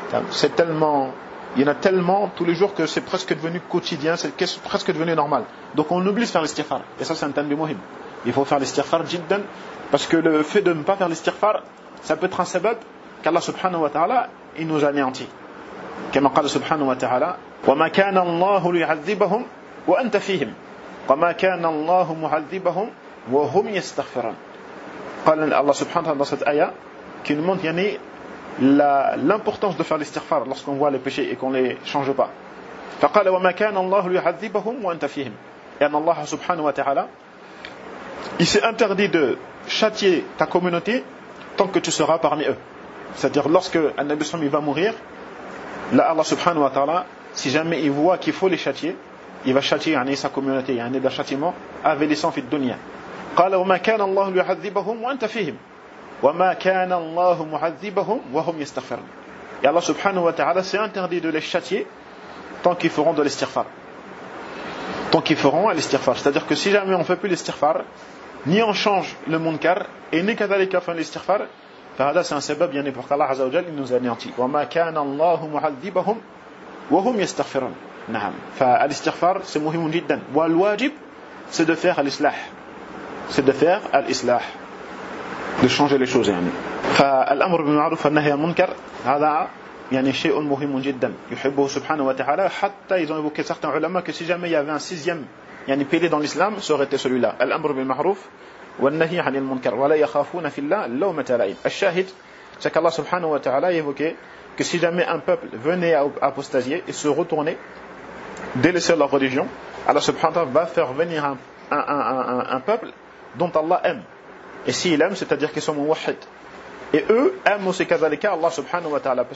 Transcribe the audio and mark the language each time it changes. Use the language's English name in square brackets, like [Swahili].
[French] C'est tellement, il y en a tellement tous les jours que c'est presque devenu quotidien, c'est presque devenu normal. Donc on oublie de faire l'istighfar. Et ça, c'est un thème du muhim. Il faut faire l'istighfar jiddan, parce que le fait de ne pas faire l'istighfar, ça peut être un sabab qu'Allah subhanahu wa ta'ala, il nous anéantit. Comme il dit [Arabic] subhanahu wa ta'ala, وَمَا كَانَ اللَّهُ لِيَعَذِّبَهُمْ وَأَنْتَ فِيهِمْ وَمَا كَانَ اللَّهُ مُعَذِّبَهُمْ وَهُمْ يَسْتَغْفِرَانَ. [French] قال Allah subhanahu wa ta'ala dans cette ayah, qui nous montre, l'importance de faire l'istighfar lorsqu'on voit les péchés et qu'on les change pas. [Arabic] فقال وما كان الله ليعذبهم وانت فيهم. [French] Et Allah subhanahu wa ta'ala, il s'est interdit de châtier ta communauté tant que tu seras parmi eux. C'est-à-dire lorsque Nabi Sallam va mourir, là Allah subhanahu wa ta'ala, si jamais il voit qu'il faut les châtier, il va châtier sa communauté, un des châtiments avec les sangs fit dunya. [Arabic] قال وما كان الله ليعذبهم وانت فيهم. وَمَا كَانَ اللَّهُ مُعَذِّبَهُمْ وَهُمْ يَسْتَغْفِرُونَ. [French] Et Allah subhanahu wa ta'ala s'est interdit de les châtier tant qu'ils feront de l'istighfar. Tant qu'ils feront l'istighfar. C'est-à-dire que si jamais on ne fait plus l'istighfar, ni on change le munkar, et ni kadhalika fin l'istighfar, fahada c'est un sabab bien pour qu'Allah azza wa jal nous anéantit. [Arabic] وَمَا كَانَ اللَّهُ مُعَذِّبَهُمْ وَهُمْ يَسْتَغْفِرُونَ. نعم. فالاستغفار [French] c'est [Arabic] مهم جدا. والواجب [French] c'est de faire l'islah. C'est de faire l'islah. De changer les choses. [Arabic] فالأمر بالمعروف والنهي عن المنكر هذا شيء مهم جدا يحبه سبحانه وتعالى حتى [French] ils ont évoqué certains علماء que si jamais il y avait un sixième pilier dans l'islam, ça aurait été celui-là. [Arabic] الأمر بالمعروف والنهي عن المنكر ولا يخافون في الله لومة لائم. [French] الشاهد c'est qu'Allah سبحانه وتعالى a évoqué que si jamais un peuple venait à apostasier et se retourner, délaisser leur religion, Allah سبحانه وتعالى va faire venir un peuple dont Allah aime. Et s'ils aiment, c'est-à-dire qu'ils sont mouahid. Et eux aiment aussi kazalika Allah subhanahu wa ta'ala.